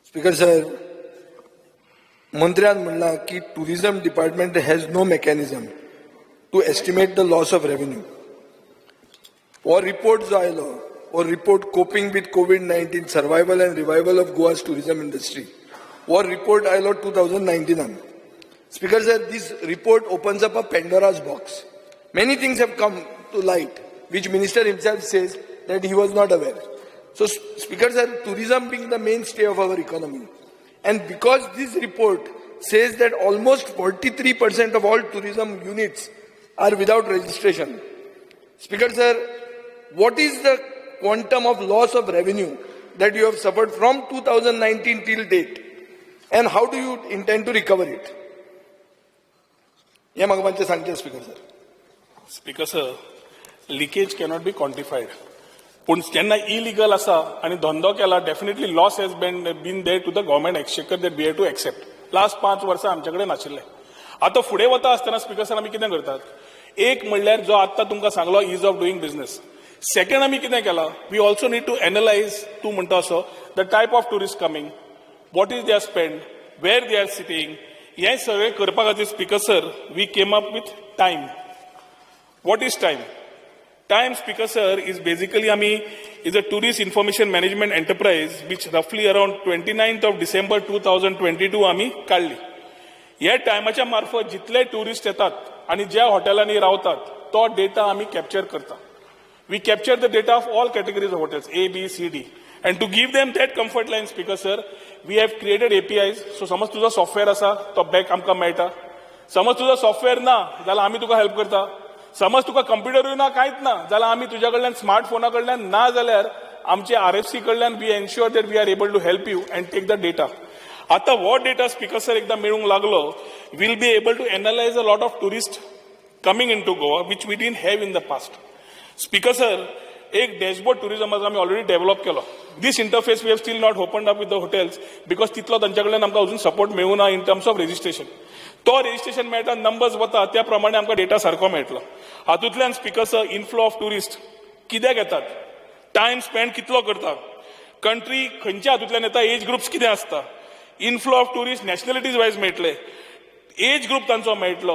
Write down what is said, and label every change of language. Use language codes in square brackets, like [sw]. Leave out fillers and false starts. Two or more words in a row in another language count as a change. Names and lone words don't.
[en] Speaker sir, [kok] मंत्र्यान म्हणला की [en] tourism department has no mechanism to estimate the loss of revenue. [kok] और report जो आयलो, [en] और report coping with COVID-19 survival and revival of Goa's tourism industry. [kok] और report आयलो 2019. [en] Speaker sir, this report opens up a Pandora's box. Many things have come to light, which Minister himself says that he was not aware. So, Speaker sir, tourism being the mainstay of our economy, and because this report says that almost 43% of all tourism units are without registration. Speaker sir, what is the quantum of loss of revenue that you have suffered from 2019 till date, and how do you intend to recover it? [kok] या म्हाका मातशें सांगचें स्पीकर सर. [en] Speaker sir, leakage cannot be quantified. [kok] पण जेन्ना इलिगल आसा आणि धंदो केला, [en] definitely loss has been there to the government exchequer that we have to accept. [kok] लास्ट 5 वर्सां आमचे कडेन नाशिल्ले. आतां फुडें वता आसतना स्पीकर सर आमी कितें करतात? एक म्हणल्यार जो आत्तां तुमकां सांगलो [en] ease of doing business. सेकंड [kok] आमी कितें केलां? [en] we also need to analyse, [kok] तूं म्हणटा असो, [en] the type of tourist coming, what is their spend, where they are sitting. [kok] हें सगळें करपा खातीर स्पीकर सर [en] we came up with TIME. what is TIME? Time, Speaker sir, is basically is a tourist information management enterprise which roughly around 29th of December 2022 [kok] आम्ही काढली. या टायमाच्या मार्फत जितले टुरिस्ट येतात आणि ज्या हॉटेलांनी रावतात तो डेटा आम्ही कॅप्चर करता. [en] we capture the data of all categories of hotels A, B, C, D. And to give them that comfort line, Speaker sir, we have created APIs. [kok] So समज तुझा सॉफ्टवेअर असा तो बॅक आमकां मेळटा. समज तुझा सॉफ्टवेअर ना जाल्यार आम्ही तुका हेल्प करता. समज तुका कंप्युटरूय ना कांयच ना जाल्यार आमी तुज्या कडल्यान स्मार्टफोना कडल्यान ना जाल्यार आमचे RFC कडल्यान [en] we ensure that we are able to help you and take the data. [kok] आता हो डेटा स्पीकर सर एकदा मेळूंक लागलो, [en] will be able to analyse a lot of tourist coming in to Goa which we didn't have in the past. [kok] स्पीकर सर, एक डॅशबोर्ड टुरिझमाचो आमी [en] already develop [kok] केलो. [en] this interface we have still not opened up with the hotels because [kok] तितलो तांच्या कडल्यान आमकां अजून सपोर्ट मेळूं ना [en] in terms of registration. [kok] तो रजिस्ट्रेशन मेळटा, नंबर्स वता, त्या प्रमाणे आमकां डेटा सारको मेळटलो. हातूंतल्यान स्पीकर सर [en] inflow of tourist [kok] कित्याक येतात, [en] time spend [kok] कितलो करता, कंट्री खंयच्या हातूंतल्यान येता, [en] age groups [kok] कितें आसता, [en] inflow of tourist nationalities wise [kok] मेळटले, [en] age group [kok] तांचो मेळटलो.